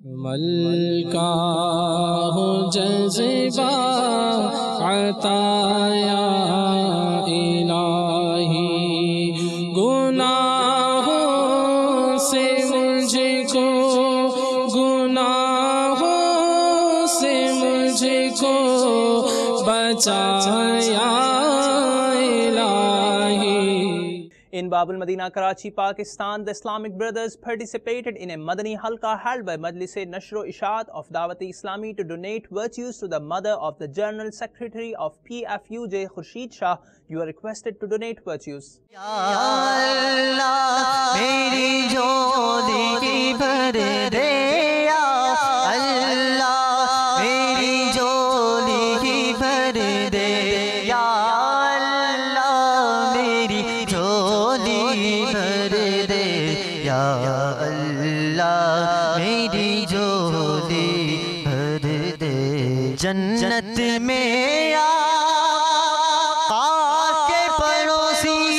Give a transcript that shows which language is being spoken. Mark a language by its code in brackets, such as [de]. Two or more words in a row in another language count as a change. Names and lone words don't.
[ur] ملکہ ہو جذبہ عطایا الہی، گناہوں سے مجھ کو، گناہوں سے مجھ کو بچایا [en] In Bab al-Madina, Karachi, Pakistan, the Islamic brothers participated in a Madani Halqa held by Majlis-e Nashro Ishaat of Dawat-e Islami to donate virtues to the mother of the General Secretary of PFUJ, Khurshid Shah. You are requested to donate virtues. [ur] یا اللہ، میری جوڑی کی بھر دے، یا اللہ، میری جوڑی کی بھر دے، یا اللہ, meri یا اللہ میری جھولی بھر دے، جنت میں آقا کے پڑوسی